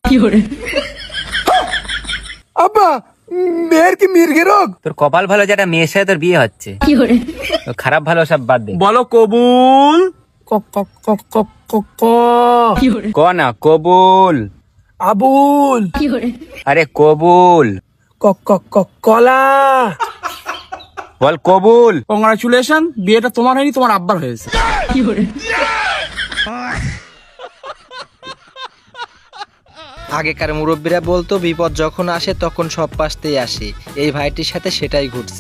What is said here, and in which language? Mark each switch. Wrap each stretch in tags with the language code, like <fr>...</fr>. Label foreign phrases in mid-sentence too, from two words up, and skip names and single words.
<bn>আব্বা মেয়ের কি মির্গে রোগ? তোর কপাল ভালো যেটা মেয়ের সাথে তোর বিয়ে হচ্ছে। তো খারাপ ভালো সব বাদ দে। বলো কবুল। ক ক ক ক ক ক ক না কবুল। আবুল। আরে কবুল ক ক ক কলা। বল কবুল। কংগ্রাচুলেশন, বিয়েটা তোমার হয়নি, তোমার আব্বার হয়েছে। আগেকার মুরব্বীরা বলতো বিপদ যখন আসে তখন সব পাশতেই আসে, এই ভাইটির সাথে সেটাই ঘটছে।</bn>